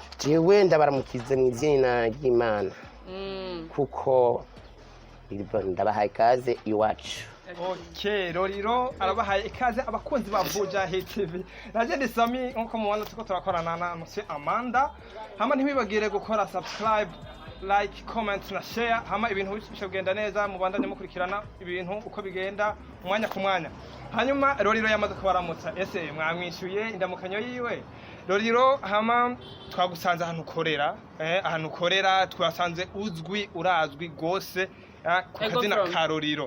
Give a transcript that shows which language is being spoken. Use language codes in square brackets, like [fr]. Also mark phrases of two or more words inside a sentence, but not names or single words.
[rn] Jewe ndabaramukize mu izina ry'Imana. Kuko ndabahaye ikaze iwacu. Okay, Lolilo arabahaye ikaze abakunzi ba Buja Hit TV. Naje ndi Sami nko mubona tuko turakorana na Nancy Amanda. Hama ntibibagire gukora [en] subscribe, like, comment [rn] na share. Hama ibintu bishobora neza mubandanye mukurikirana ibintu uko bigenda umwanya ku mwanya. Hanyuma Lolilo yamaze kubaramutsa. Ese mwamwishuye indamukanyo yiwe? Lolilo hama twagusanze ahantu ukorera twasanze uzwi urazwi gose ku kazina ka Lolilo.